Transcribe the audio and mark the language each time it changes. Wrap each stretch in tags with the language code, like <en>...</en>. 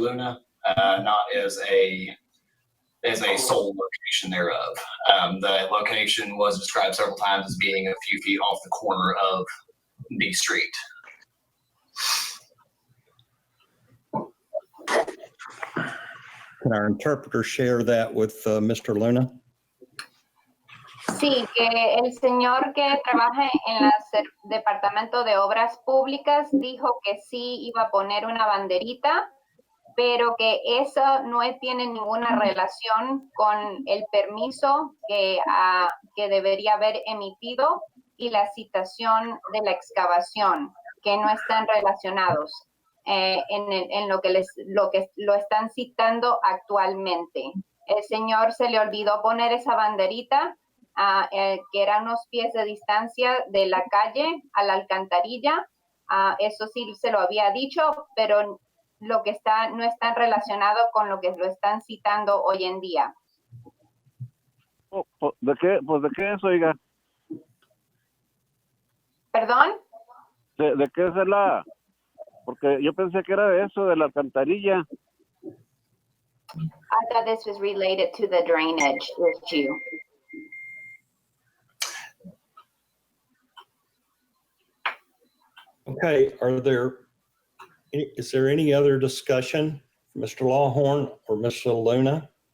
<en>Luna, not as a sole location thereof. The location was described several times as being a few feet off the corner of the street. Can our interpreter share that with Mr. Luna?</en> <es>Sí, que el señor que trabaja en el Departamento de Obras Públicas dijo que sí iba a poner una banderita, pero que eso no tiene ninguna relación con el permiso que debería haber emitido y la citación de la excavación, que no están relacionados en lo que lo están citando actualmente. El señor se le olvidó poner esa banderita, que era unos pies de distancia de la calle a la alcantarilla. Eso sí se lo había dicho, pero lo que no está relacionado con lo que lo están citando hoy en día. ¿De qué es, oiga? ¿Perdón? ¿De qué es porque yo pensé que era de eso, de la alcantarilla.</es> <en>I thought this was related to the drainage issue. Okay, is there any other discussion, Mr. Lawhorn or Mr. Luna?</en>